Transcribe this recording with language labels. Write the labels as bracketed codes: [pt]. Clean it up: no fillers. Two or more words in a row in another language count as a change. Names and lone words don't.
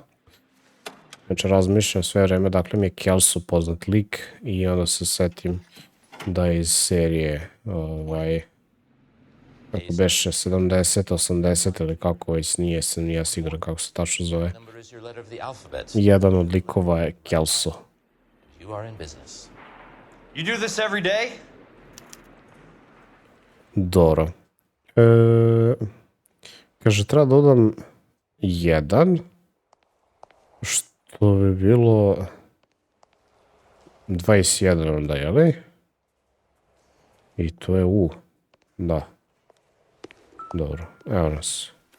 [sr] Znači, razmišljam sve vreme, dakle mi je Kelso poznat lik i onda se setim da je iz serije, kako beše, 70, 80 ili kako već nije siguran kako se tačno zove. Jedan od likova je Kelso. [en] You do this every day? [sr] Dobro. Kaže, treba dodam 1, što bi bilo 21 onda, jeli? I to je U. Da. Dobro, evo nas.